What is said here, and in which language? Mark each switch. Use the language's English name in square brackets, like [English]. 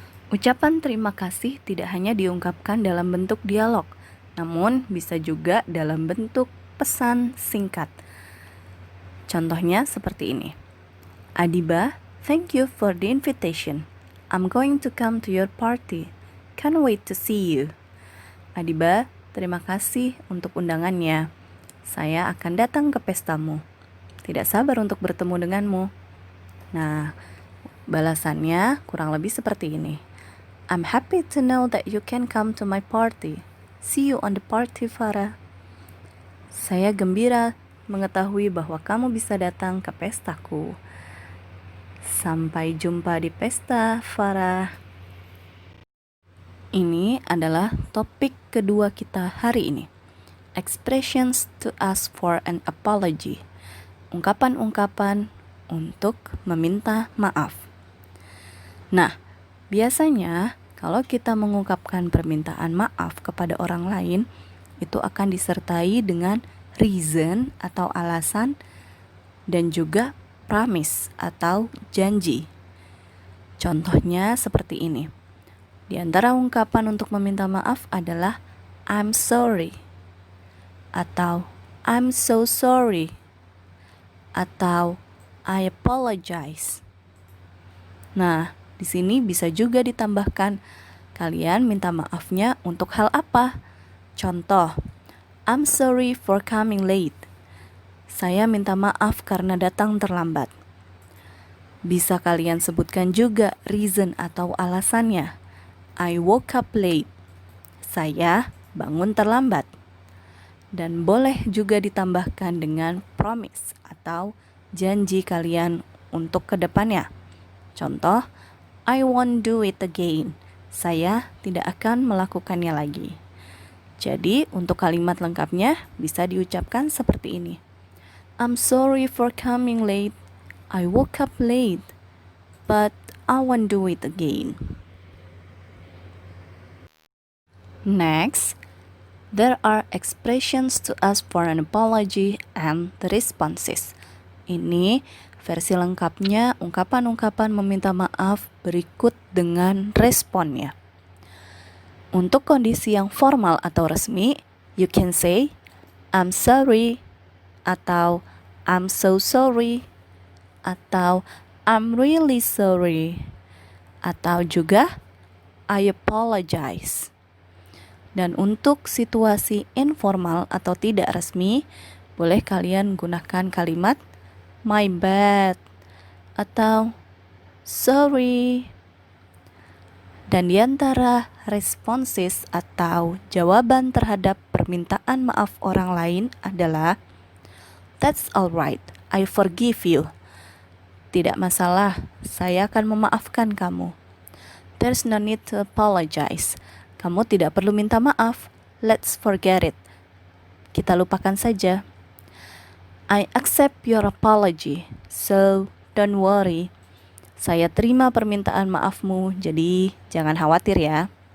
[Indonesian] Ucapan terima kasih tidak hanya diungkapkan dalam bentuk dialog, namun bisa juga dalam bentuk pesan singkat. Contohnya seperti ini. [English] Adiba, thank you for the invitation. I'm going to come to your party. Can't wait to see you. [Indonesian] Adiba, terima kasih untuk undangannya. Saya akan datang ke pestamu. Tidak sabar untuk bertemu denganmu. Nah, balasannya kurang lebih seperti ini. [English] I'm happy to know that you can come to my party. See you on the party, Farah. [Indonesian] Saya gembira mengetahui bahwa kamu bisa datang ke pestaku. Sampai jumpa di pesta, Farah. Ini adalah topik kedua kita hari ini. [English] Expressions to ask for an apology. [Indonesian] Ungkapan-ungkapan untuk meminta maaf. Nah, biasanya kalau kita mengungkapkan permintaan maaf kepada orang lain, itu akan disertai dengan reason atau alasan dan juga promise atau janji. Contohnya seperti ini. Di antara ungkapan untuk meminta maaf adalah [English] I'm sorry [Indonesian] atau [English] I'm so sorry [Indonesian] atau [English] I apologize. [Indonesian] Nah, di sini bisa juga ditambahkan kalian minta maafnya untuk hal apa? Contoh, [English] I'm sorry for coming late. [Indonesian] Saya minta maaf karena datang terlambat. Bisa kalian sebutkan juga reason atau alasannya. [English] I woke up late. [Indonesian] Saya bangun terlambat. Dan boleh juga ditambahkan dengan promise atau janji kalian untuk kedepannya. Contoh, [English] I won't do it again. [Indonesian] Saya tidak akan melakukannya lagi. Jadi, untuk kalimat lengkapnya bisa diucapkan seperti ini. [English] I'm sorry for coming late. I woke up late, but I won't do it again. Next, there are expressions to ask for an apology and the responses. [Indonesian] Ini versi lengkapnya ungkapan-ungkapan meminta maaf berikut dengan responnya. Untuk kondisi yang formal atau resmi, [English] you can say I'm sorry atau I'm so sorry atau I'm really sorry atau juga I apologize. [Indonesian] Dan untuk situasi informal atau tidak resmi, boleh kalian gunakan kalimat [English] my bad [Indonesian] atau sorry. Dan di antara responses atau jawaban terhadap permintaan maaf orang lain adalah [English] that's alright, I forgive you. [Indonesian] Tidak masalah, saya akan memaafkan kamu. [English] There's no need to apologize. [Indonesian] Kamu tidak perlu minta maaf. [English] Let's forget it. [Indonesian] Kita lupakan saja. [English] I accept your apology, so don't worry. [Indonesian] Saya terima permintaan maafmu, jadi jangan khawatir ya.